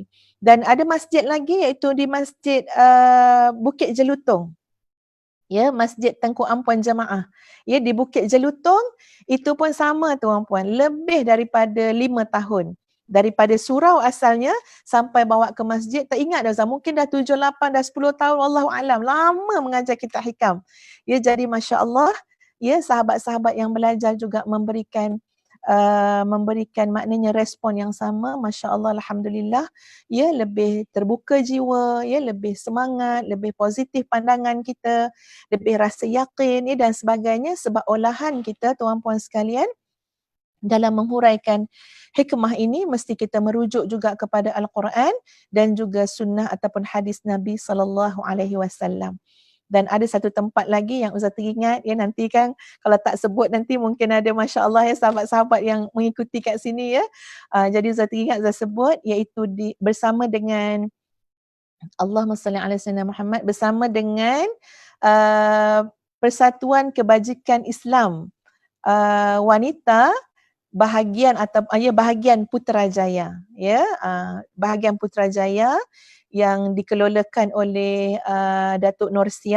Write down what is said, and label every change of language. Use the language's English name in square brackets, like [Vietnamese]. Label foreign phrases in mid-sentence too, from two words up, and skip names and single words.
[Malay] Dan ada masjid lagi iaitu di Masjid Bukit Jelutong. Ya, Masjid Tengku Ampuan Jemaah. Ya, di Bukit Jelutong itu pun sama tuan-puan, lebih daripada 5 tahun. Daripada surau asalnya sampai bawa ke masjid, tak ingat dah Zah, mungkin dah 7, 8, dah 10 tahun, [Arabic] wallahu alam. [Malay] Lama mengajar kitab hikam. Ya, jadi masya-Allah, ya sahabat-sahabat yang belajar juga memberikan maknanya respon yang sama, masya-Allah, alhamdulillah, ya lebih terbuka jiwa, ya lebih semangat, lebih positif pandangan kita, lebih rasa yakin, ya dan sebagainya, sebab olahan kita tuan-puan sekalian dalam menghuraikan hikmah ini mesti kita merujuk juga kepada Al-Quran dan juga sunnah ataupun hadis Nabi [Arabic] sallallahu alaihi wasallam. [Malay] Dan ada satu tempat lagi yang Ustaz teringat, ya nanti kan kalau tak sebut nanti mungkin ada masya-Allah ya sahabat-sahabat yang mengikuti kat sini ya. Jadi Ustaz teringat Ustaz sebut iaitu bersama dengan [Arabic] Allahumma salli ala sayyidina Muhammad, [Malay] bersama dengan Persatuan Kebajikan Islam wanita bahagian Putrajaya, ya, bahagian Putrajaya yang dikelolakan oleh Datuk Norsiah.